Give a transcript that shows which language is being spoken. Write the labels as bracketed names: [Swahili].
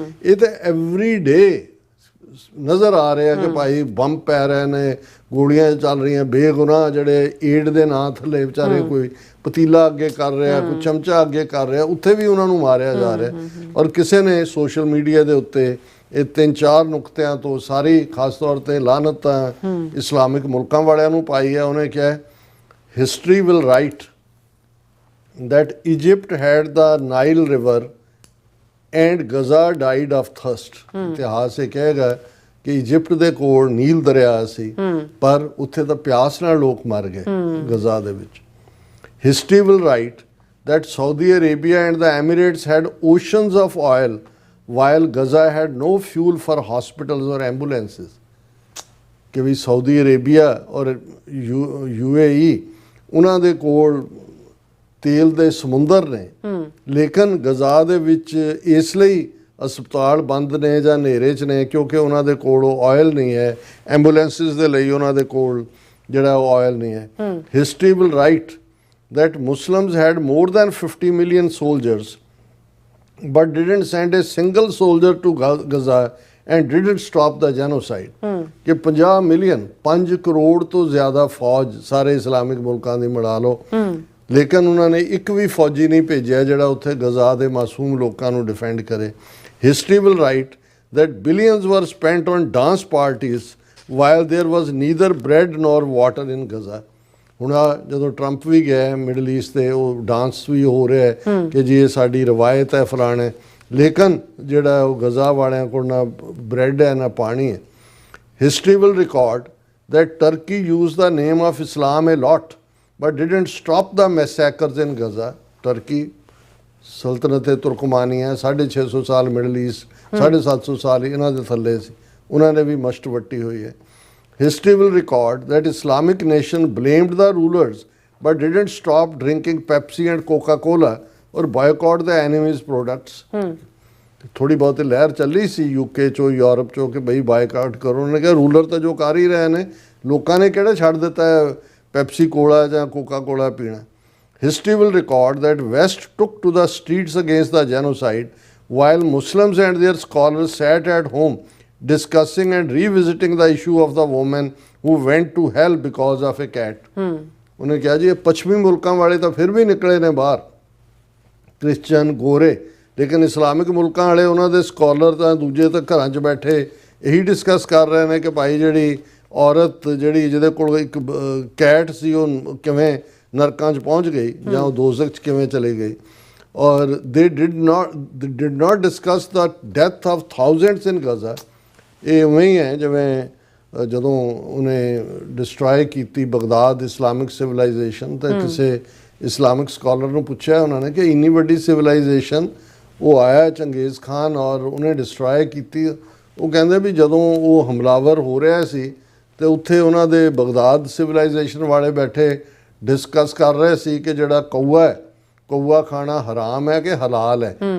[Punjabi] ਇਹ ਤਾਂ [English] every day [Punjabi] ਨਜ਼ਰ ਆ ਰਿਹਾ ਕਿ ਭਾਈ ਬੰਬ ਪੈ ਰਹੇ ਨੇ, ਗੋਲੀਆਂ ਚੱਲ ਰਹੀਆਂ, ਬੇਗੁਨਾਹ ਜਿਹੜੇ ਏਡ ਦੇ ਨਾਂ ਥੱਲੇ ਵਿਚਾਰੇ ਕੋਈ ਪਤੀਲਾ ਅੱਗੇ ਕਰ ਰਿਹਾ, ਕੋਈ ਚਮਚਾ ਅੱਗੇ ਕਰ ਰਿਹਾ, ਉੱਥੇ ਵੀ ਉਹਨਾਂ ਨੂੰ ਮਾਰਿਆ ਜਾ ਰਿਹਾ। ਔਰ ਕਿਸੇ ਨੇ ਸੋਸ਼ਲ ਮੀਡੀਆ ਦੇ ਉੱਤੇ ਇਹ 3-4 ਨੁਕਤਿਆਂ ਤੋਂ ਸਾਰੀ ਖਾਸ ਤੌਰ ਤੇ ਲਾਹਨਤਾਂ ਇਸਲਾਮਿਕ ਮੁਲਕਾਂ ਵਾਲਿਆਂ ਨੂੰ ਪਾਈ ਹੈ। [English] ਉਹਨੇ ਕਿਹਾ history will write that Egypt had the Nile river and Gaza died of thirst। [Punjabi] ਇਤਿਹਾਸ ਇਹ ਕਹੇਗਾ ਕਿ ਇਜਿਪਟ ਦੇ ਕੋਲ ਨੀਲ ਦਰਿਆ ਸੀ ਪਰ ਉੱਥੇ ਤਾਂ ਪਿਆਸ ਨਾਲ ਲੋਕ ਮਰ ਗਏ ਗਜ਼ਾ ਦੇ ਵਿੱਚ। [English] History will write that Saudi Arabia and the Emirates had oceans of oil while Gaza had no fuel for hospitals or ambulances। [Punjabi] ਕਿ ਵੀ ਸਾਊਦੀ ਅਰੇਬੀਆ ਔਰ UAE ਉਹਨਾਂ ਦੇ ਕੋਲ ਤੇਲ ਦੇ ਸਮੁੰਦਰ ਨੇ, ਲੇਕਿਨ ਗਜ਼ਾ ਦੇ ਵਿੱਚ ਇਸ ਲਈ ਹਸਪਤਾਲ ਬੰਦ ਨੇ ਜਾਂ ਹਨੇਰੇ 'ਚ ਨੇ ਕਿਉਂਕਿ ਉਹਨਾਂ ਦੇ ਕੋਲ ਆਇਲ ਨਹੀਂ ਹੈ, ਐਂਬੂਲੈਂਸਿਸ ਦੇ ਲਈ ਉਹਨਾਂ ਦੇ ਕੋਲ ਜਿਹੜਾ ਉਹ ਆਇਲ ਨਹੀਂ ਹੈ। [English] History will write that Muslims had more than 50 million soldiers but didn't send a single soldier to Gaza and didn't stop the genocide। [Punjabi] ਕਿ 50 ਮਿਲੀਅਨ 5 ਕਰੋੜ ਤੋਂ ਜ਼ਿਆਦਾ ਫੌਜ ਸਾਰੇ ਇਸਲਾਮਿਕ ਮੁਲਕਾਂ ਦੀ ਮਿਲਾ ਲਓ, ਲੇਕਿਨ ਉਹਨਾਂ ਨੇ ਇੱਕ ਵੀ ਫੌਜੀ ਨਹੀਂ ਭੇਜਿਆ ਜਿਹੜਾ ਉੱਥੇ ਗਜ਼ਾ ਦੇ ਮਾਸੂਮ ਲੋਕਾਂ ਨੂੰ ਡਿਫੈਂਡ ਕਰੇ। [English] History will write that billions were spent on dance parties while there was neither bread nor water in Gaza। [Punjabi] ਹੁਣ ਜਦੋਂ ਟਰੰਪ ਵੀ ਗਿਆ ਮਿਡਲ ਈਸਟ ਤੇ ਉਹ ਡਾਂਸ ਵੀ ਹੋ ਰਿਹਾ ਹੈ ਕਿ ਜੀ ਇਹ ਸਾਡੀ ਰਵਾਇਤ ਹੈ ਫਲਾਣੇ, ਲੇਕਿਨ ਜਿਹੜਾ ਉਹ ਗਜ਼ਾ ਵਾਲਿਆਂ ਕੋਲ ਨਾ ਬ੍ਰੈਡ ਹੈ ਨਾ ਪਾਣੀ ਹੈ। [English] History will record that Turkey used the name of Islam a lot but didn't stop the massacres in Gaza। [Punjabi] Turkey ਸਲਤਨਤ ਤੁਰਕਮਾਨੀਆ 650 ਸਾਲ ਮਿਡਲ ਈਸਟ, 750 ਸਾਲ ਇਹਨਾਂ ਦੇ ਥੱਲੇ ਸੀ, ਉਹਨਾਂ ਨੇ ਵੀ ਮਸ਼ਟ ਵੱਟੀ ਹੋਈ ਹੈ। [English] History will record that Islamic nation blamed the rulers but didn't stop drinking Pepsi and Coca-Cola or boycott the enemy's products। [Punjabi] ਥੋੜੀ ਬਹੁਤ ਲਹਿਰ ਚੱਲੀ ਸੀ UK ਚੋਂ, ਯੂਰਪ ਚੋਂ ਕਿ ਬਈ ਬਾਈਕਾਟ ਕਰੋ। ਉਹਨੇ ਕਿਹਾ ਰੂਲਰ ਤਾਂ ਜੋ ਕਰ ਹੀ ਰਹੇ ਨੇ, ਲੋਕਾਂ ਨੇ ਕਿਹੜਾ ਛੱਡ ਦਿੱਤਾ ਹੈ ਪੈਪਸੀ ਕੋਲਾ ਜਾਂ ਕੋਕਾ ਕੋਲਾ ਪੀਣਾ। [English] History will record that West took to the streets against the genocide while Muslims and their scholars sat at home discussing and revisiting the issue of the woman who went to hell because of a cat. [Punjabi] ਉਹਨੇ ਕਿਹਾ ਜੀ ਇਹ ਪੱਛਮੀ ਮੁਲਕਾਂ ਵਾਲੇ ਤਾਂ ਫਿਰ ਵੀ ਨਿਕਲੇ ਨੇ ਬਾਹਰ, ਕ੍ਰਿਸਚਨ ਗੋਰੇ, ਲੇਕਿਨ ਇਸਲਾਮਿਕ ਮੁਲਕਾਂ ਵਾਲੇ ਉਹਨਾਂ ਦੇ ਸਕਾਲਰ ਤਾਂ ਦੂਜੇ ਤਾਂ ਘਰਾਂ 'ਚ ਬੈਠੇ ਇਹੀ ਡਿਸਕਸ ਕਰ ਰਹੇ ਨੇ ਕਿ ਭਾਈ ਜਿਹੜੀ ਔਰਤ ਜਿਹੜੀ ਜਿਹਦੇ ਕੋਲ ਇੱਕ ਕੈਟ ਸੀ ਉਹ ਕਿਵੇਂ ਨਰਕਾਂ 'ਚ ਪਹੁੰਚ ਗਈ ਜਾਂ ਉਹ ਦੋਜ਼ਖ 'ਚ ਕਿਵੇਂ ਚਲੀ ਗਈ। [English] ਔਰ they did not discuss the death of thousands in Gaza। [Punjabi] ਇਹ ਉਵੇਂ ਹੀ ਹੈ ਜਿਵੇਂ ਜਦੋਂ ਉਹਨੇ ਡਿਸਟਰੋਏ ਕੀਤੀ ਬਗਦਾਦ ਇਸਲਾਮਿਕ ਸਿਵਲਾਈਜੇਸ਼ਨ ਤਾਂ ਕਿਸੇ ਇਸਲਾਮਿਕ ਸਕਾਲਰ ਨੂੰ ਪੁੱਛਿਆ ਉਹਨਾਂ ਨੇ ਕਿ ਇੰਨੀ ਵੱਡੀ ਸਿਵਲਾਈਜੇਸ਼ਨ ਉਹ ਆਇਆ ਚੰਗੇਜ਼ ਖਾਨ ਔਰ ਉਹਨੇ ਡਿਸਟਰੋਏ ਕੀਤੀ। ਉਹ ਕਹਿੰਦੇ ਵੀ ਜਦੋਂ ਉਹ ਹਮਲਾਵਰ ਹੋ ਰਿਹਾ ਸੀ ਤੇ ਉੱਥੇ ਉਹਨਾਂ ਦੇ ਬਗਦਾਦ ਸਿਵਲਾਈਜੇਸ਼ਨ ਵਾਲੇ ਬੈਠੇ ਡਿਸਕਸ ਕਰ ਰਹੇ ਸੀ ਕਿ ਜਿਹੜਾ ਕਊਆ ਹੈ, ਕਊਆ ਖਾਣਾ ਹਰਾਮ ਹੈ ਕਿ ਹਲਾਲ ਹੈ।